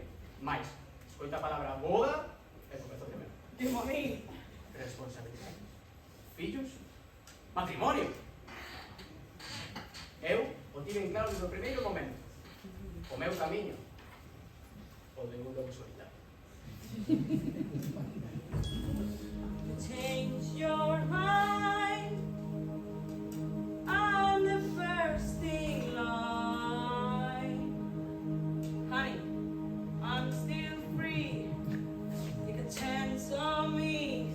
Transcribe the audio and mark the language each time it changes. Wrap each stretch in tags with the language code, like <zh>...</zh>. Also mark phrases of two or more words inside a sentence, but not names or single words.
<gl>Mais, escoita a palabra boda e comezou de menos. Dimo a mí. Responsabilidades. Fillos. Matrimonio. Eu o tive en claro desde o primeiro momento. O meu camiño. O de un lobo solitario.</gl> <en>Change your mind. I'm the first in line. Honey, I'm still free. Take a chance on me.</en>